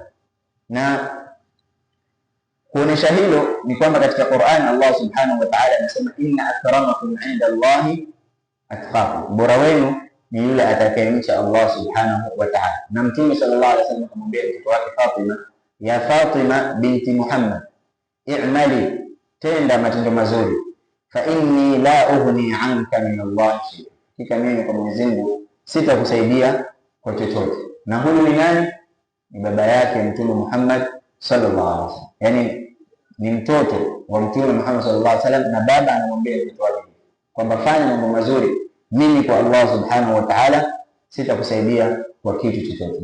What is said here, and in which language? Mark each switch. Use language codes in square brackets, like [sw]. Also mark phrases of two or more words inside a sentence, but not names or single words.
[sw] Na kuonesha hilo ni kwamba katika Qur'an Allah [ar] سبحانه وتعالى [sw] anasema, [ar] إن أكرمكم عند الله أتقاكم, [sw] bora wenu ni yule atakayemcha Allah [ar] سبحانه وتعالى. [sw] Na Mtume [ar] صلى الله عليه وسلم [sw] akamwambia mtoto wake Fatima, [ar] يا فاطمة بنت محمد اعملي, [sw] tenda matendo mazuri, [ar] فإني لا أغني عنك من الله شيئا, [sw] hakika mimi kwa Mwenyezi Mungu sitakusaidia kwa chochote. Na huyu ni nani? Ni baba yake Mtume Muhammad [ar] صلى الله عليه وسلم, [sw] yani ni mtoto wa Mtume Muhammad [ar] صلى الله عليه وسلم, [sw] na baba anamwambia mtoto wake kwamba fanya mambo mazuri, mimi kwa Allah [ar] سبحانه وتعالى [sw] sitakusaidia kwa kitu chochote.